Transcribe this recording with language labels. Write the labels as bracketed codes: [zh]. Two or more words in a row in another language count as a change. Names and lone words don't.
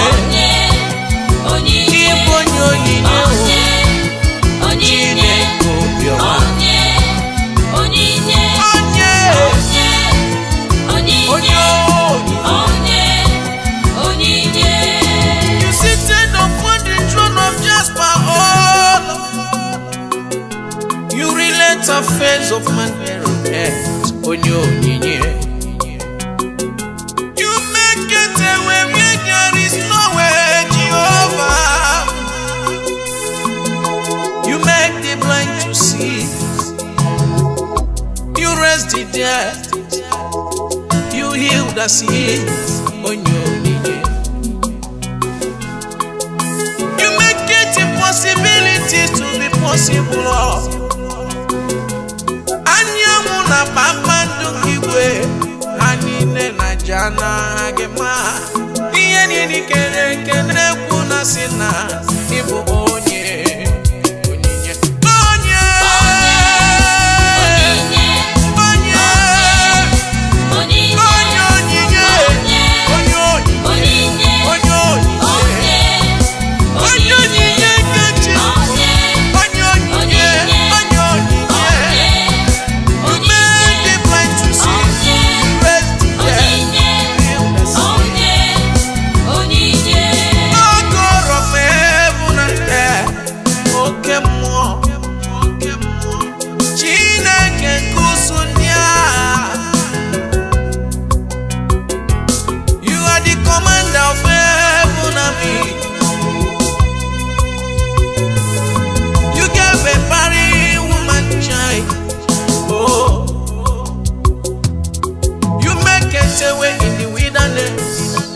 [ig] Onye, onyinye. Chi bụ onye onyinye. Onye, onyinye. Chineke obiọma. Onye, onyinye. Onye? Onye, onyinye. Onye onyinye. Onye, Onyinye. [en] You seated upon the throne of Jasper, oh Lord. You relate affairs of man here on earth. [ig] Onye onyinye. [en] You make it a way where there is no way, Jehovah. You make the blind to see. You raise the dead. You heal the sick, [ig] onye onyinye. [en] You make it impossibility to be possible, Lord. [ig] Anyanwụ na kpakpando nke igwe, ha niile na-aja n'aha gị mma. Ihe niile i kere eke na-ekwu na sị na ị bụ onye onyinye. Onye! Onye! Onyinye! Onye! Onyinye! Onye onyinye! Onye! Onye onyinye! Onyinye! Onye onyinye! Onye! Onye onyinye nke chi! Onye! Onye onyinye! Onyinye! Onye onyinye! Onye! [en] You made the blind to see. You raised the dead. You healed the sick. No God of heaven and earth. [ig] Oke mmụọ. Chineke nke usu ndị agha. [en] You are the commander of heaven and earth. You gave a barren woman child. Oh, you make a way in the wilderness.